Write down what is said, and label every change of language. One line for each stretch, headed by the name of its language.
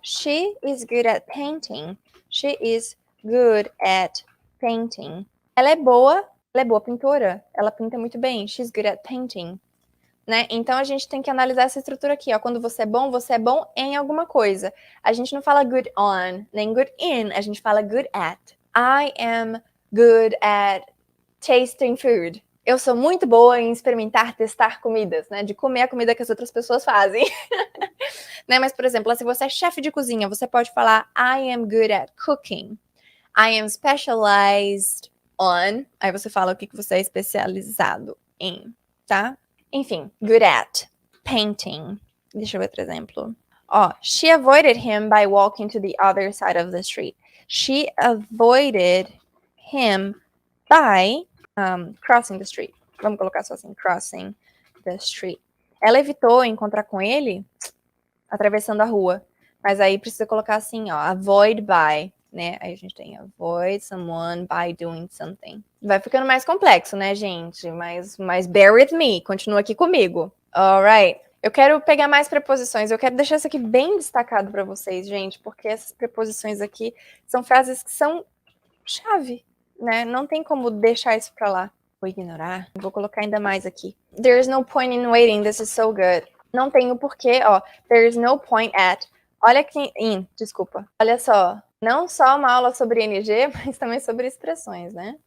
English: She is good at painting. She is good at painting.
Portuguese: Ela é boa pintora. Ela pinta muito bem.
English: She's good at painting.
Portuguese: Né? Então, a gente tem que analisar essa estrutura aqui. Ó. Quando você é bom em alguma coisa. A gente não fala good on, nem good in. A gente fala good at.
English: I am good at tasting food.
Portuguese: Eu sou muito boa em experimentar, testar comidas, né? De comer a comida que as outras pessoas fazem. Né? Mas, por exemplo, se você é chefe de cozinha, você pode falar
English: I am good at cooking. I am specialized on.
Portuguese: Aí você fala o que você é especializado em, tá? Enfim, good at painting. Deixa eu ver outro exemplo.
English: Ó, she avoided him by walking to the other side of the street. She avoided him by crossing the street.
Portuguese: Vamos colocar só assim,
English: crossing the street.
Portuguese: Ela evitou encontrar com ele atravessando a rua. Mas aí precisa colocar assim, ó, avoid by. né? Aí a gente tem
English: avoid someone by doing something.
Portuguese: Vai ficando mais complexo, né, gente? Mas
English: bear with me,
Portuguese: continua aqui comigo. Alright. Eu quero pegar mais preposições, eu quero deixar isso aqui bem destacado para vocês, gente, porque essas preposições aqui são frases que são chave, né? Não tem como deixar isso para lá. Vou ignorar, vou colocar ainda mais aqui.
English: There's no point in waiting, this is so good.
Portuguese: Não tem o porquê, ó.
English: There's no point at.
Portuguese: Olha aqui, desculpa. Olha só, não só uma aula sobre ING, mas também sobre expressões, né?